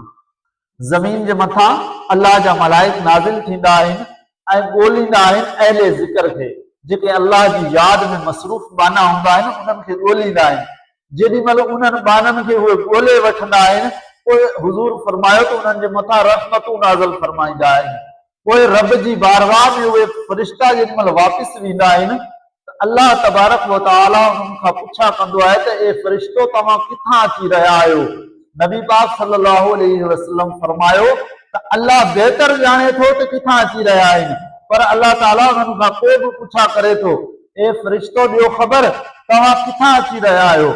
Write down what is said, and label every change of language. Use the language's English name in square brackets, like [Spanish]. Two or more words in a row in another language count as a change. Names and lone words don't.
[Sindhi] ज़मीन जे मथां अल्लाह जा मलाइक नाज़िल थींदा आहिनि ऐं ॻोल्हींदा आहिनि अहले ज़िक्र खे, जेके अल्लाह जी याद में मसरूफ़ बाना हूंदा आहिनि उन्हनि खे ॻोल्हींदा आहिनि। जेॾी महिल उन्हनि बाननि खे उहे ॻोल्हे वठंदा आहिनि पोइ हुज़ूर फरमायो त उन्हनि जे मथां रहमतूं नाज़िल फरमाईंदा आहिनि। पोइ रब जी बारगाह में उहे फ़रिश्ता जेॾी महिल वापसि वेंदा आहिनि [Arabic] الله تبارك وتعالى [Sindhi] उन्हनि खां पुछा कंदो आहे त ए फ़रिश्तो तव्हां किथां अची रहिया आहियो? नबी पाक [Arabic] صلى الله عليه وسلم [Sindhi] फरमायो त अल्लाह बहितर ॼाणे थो त किथां अची रहिया आहिनि, पर अल्लाह ताला उन्हनि खां को बि पुछा करे थो ए फ़रिश्तो ॾियो ख़बर तव्हां किथां अची रहिया आहियो?